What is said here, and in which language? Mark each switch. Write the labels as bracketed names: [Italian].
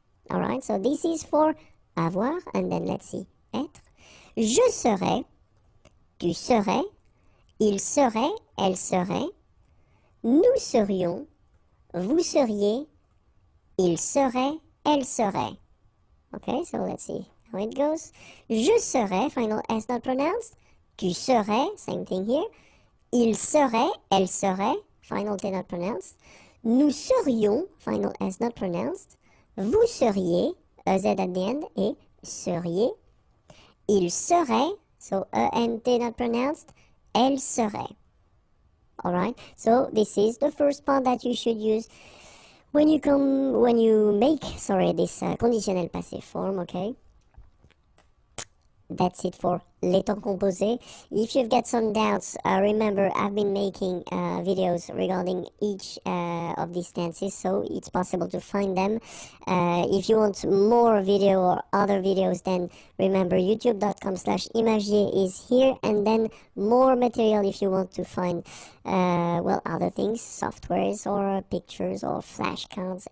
[English] Alright, so this is for avoir, and then let's see, être. [French] Je serais, tu serais, il serait, elle serait, nous serions, vous seriez, il serait, elle serait. [English] Okay, so let's see how it goes. [French] Je serais, [English] final S not pronounced. [French] Tu serais, [English] same thing here. [French] Il serait, elle serait, [English] final T not pronounced. [French] Nous serions, [English] final S not pronounced. [French] Vous seriez, [English] a Z at the end, [French] et seriez. Il serait, [English] so ENT not pronounced. [French] Elle serait. [English] Alright, so this is the first part that you should use when you make this conditionnel passé form, okay? That's it for [French] les temps composés. [English] If you've got some doubts, remember I've been making videos regarding each of these tenses, so it's possible to find them. If you want more video or other videos, then remember youtube.com/imagier is here, and then more material if you want to find other things, softwares or pictures or flashcards.